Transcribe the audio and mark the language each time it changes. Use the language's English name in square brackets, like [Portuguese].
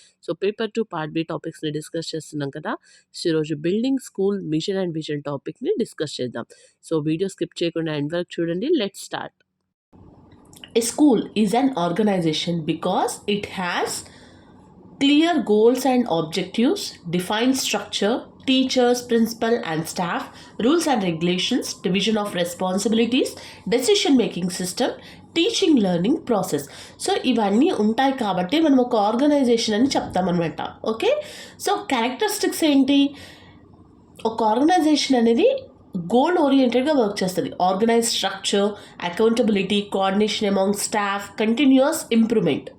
[English] So paper 2 part B topics [Telugu] ని discuss చేస్తున్నాం కదా. సో ఈరోజు building school machine and vision topic ని డిస్కస్ చేద్దాం. సో వీడియో స్కిప్ చేయకుండా ఎండ్ వరకు చూడండి. Let's start. [English] A school is an organization because it has clear goals and objectives, defined structure, teachers, principal and staff, rules and regulations, division of responsibilities, decision making system, teaching learning process. [Telugu] So ఇవన్నీ ఉంటాయి కాబట్టి మనం ఒక organisation అని చెప్తామన్నమాట. Okay, so characteristics ఏంటి? ఒక organisation అనేది goal ఓరియంటెడ్గా work చేస్తుంది. Organise structure, accountability, coordination among staff, continuous improvement.